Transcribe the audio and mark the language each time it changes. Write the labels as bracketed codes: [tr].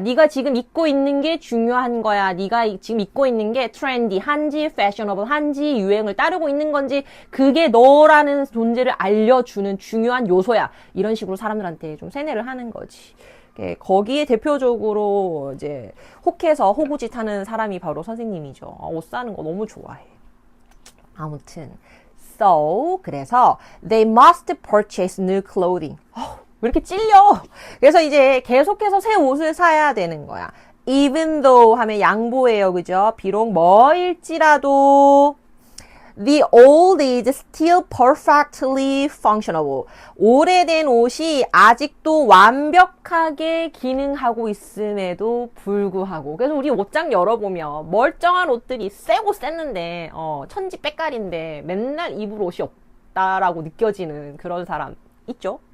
[ko] 네가 지금 입고 있는 게 중요한 거야. 네가 지금 입고 있는 게 트렌디한지 패셔너블한지 유행을 따르고 있는 건지 그게 너라는 존재를 알려주는 중요한 요소야. 이런 식으로 사람들한테 좀 세뇌를 하는 거지. 거기에 대표적으로 이제 혹해서 호구짓 하는 사람이 바로 선생님이죠. 옷 사는 거 너무 좋아해. 아무튼 [en] so [ko] 그래서 [en] they must purchase new clothing. [ko] 왜 이렇게 찔려? 그래서 이제 계속해서 새 옷을 사야 되는 거야. [en] even though [ko] 하면 양보예요. 그죠? 비록 뭐일지라도 [en] the old is still perfectly functional. [ko] 오래된 옷이 아직도 완벽하게 기능하고 있음에도 불구하고. 그래서 우리 옷장 열어보면 멀쩡한 옷들이 새고 쎘는데 천지 빽깔인데 맨날 입을 옷이 없다라고 느껴지는 그런 사람 있죠?